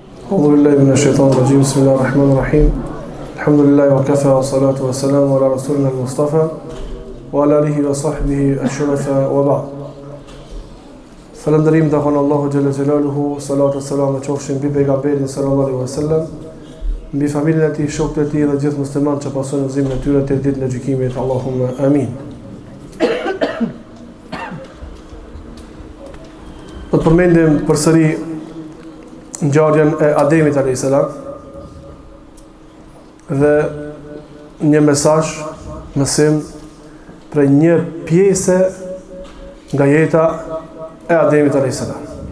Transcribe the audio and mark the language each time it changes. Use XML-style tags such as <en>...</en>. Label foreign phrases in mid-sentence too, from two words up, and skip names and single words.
<ar>أعوذ بالله من الشيطان الرجيم بسم الله الرحمن الرحيم الحمد لله وكفى والصلاة والسلام على رسولنا المصطفى وعلى آله وصحبه الشرفاء وبعد</ar> <sq>Falënderim të kanë Allahu</sq> <ar>جل جلاله,</ar> <sq>salatu e salam e qofshin mbi pejgamberin</sq> <ar>صلى الله عليه وسلم,</ar> <sq>mbi familjen e tij, shokët e tij dhe gjithë muslimanët që pasojnë udhëzimin e tyre deri ditën e gjykimit.</sq> <ar>اللهم آمين.</ar> <sq>Do të përmendim përsëri ngjarjen e Ademit</sq> <ar>عليه السلام</ar> <sq>dhe një mesazh, mësim për një pjesë nga jeta e Ademit</sq> <ar>عليه السلام.</ar>